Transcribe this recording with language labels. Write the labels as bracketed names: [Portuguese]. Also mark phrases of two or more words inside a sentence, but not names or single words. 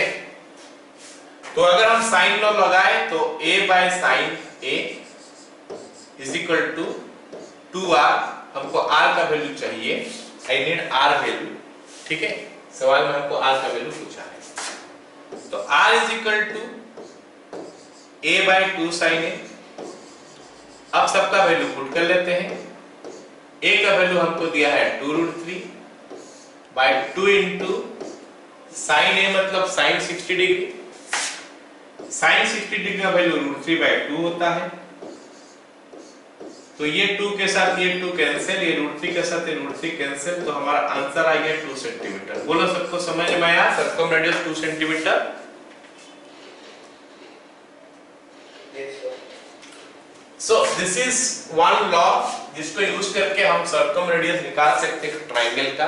[Hindi] तो अगर हम [English] sine law [Hindi] लगाए तो [English] a by sine a is equal to 2r, [Hindi] हमको r का वैल्यू चाहिए, [English] I need r value. [Hindi] ठीक है, सवाल में हमको r का वैल्यू पूछा है। [English] तो r is equal to a/2 sin a. [Hindi] अब सबका वैल्यू पुट कर लेते हैं। a का वैल्यू हमको दिया है 2√3/2 [English] into sin a [Hindi] मतलब [English] sin 60 degree. sin 60 degree [Hindi] का वैल्यू √3/2 होता है। तो ये 2 के साथ ये 2 कैंसिल, ये √3 के साथ ये √3 कैंसिल, तो हमारा आंसर आ गया 2 सेंटीमीटर। बोलो सबको समझ में आया? [English] circum radius 2 centimeter. So this is one law [Hindi] जिसको यूज करके हम [English] circum radius [Hindi] निकाल सकते हैं [English] ट्रायंगल का।